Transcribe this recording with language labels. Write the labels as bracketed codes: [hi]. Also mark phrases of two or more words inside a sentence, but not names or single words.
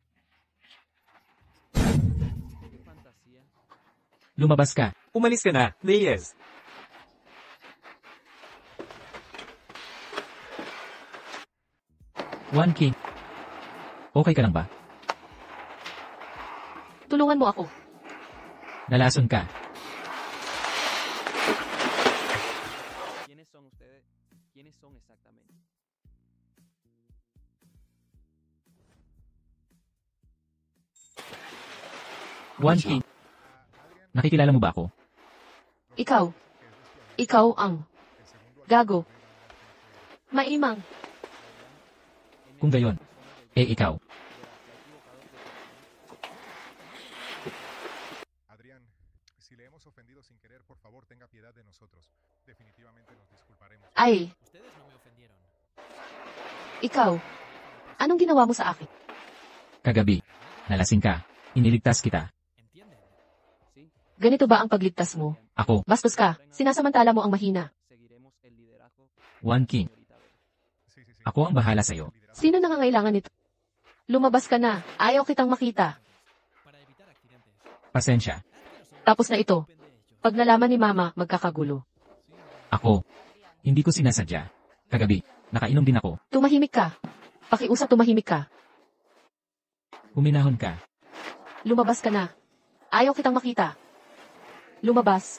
[tl] Lumabas ka. Umalis ka na, Reyes. One King. Okay ka lang ba? Tulungan mo ako. Nalason ka. [es] ¿Quiénes son ustedes? ¿Quiénes son exactamente? [tl] One King. Nakikilala mo ba ako? Ikaw. Ikaw ang gago. Maimang. Kung gayon. Ikaw. [es] Adrián, si le hemos ofendido sin querer, por favor, tenga piedad de nosotros. Definitivamente nos disculparemos. [tl] Ay, [es] Ustedes no me ofendieron. [tl] ikaw. Anong ginawa mo sa akin? Kagabi. Nalasing ka. Iniligtas kita. [es] ¿Entienden? [tl] Ganito ba ang pagligtas mo? Ako. Bastos ka. Sinasamantala mo ang mahina. [es] Seguiremos el liderazgo. [tl] One King. Ako ang bahala sa'yo. Sino nangangailangan nito? Lumabas ka na. Ayaw kitang makita. [es] Para evitar accidentes. [tl] Pasensya. Tapos na ito. Pag nalaman ni Mama, magkakagulo. Ako. Hindi ko sinasadya. Kagabi. Nakainom din ako. Tumahimik ka. Pakiusap tumahimik ka. Huminahon ka. Lumabas ka na. Ayaw kitang makita. Lumabas.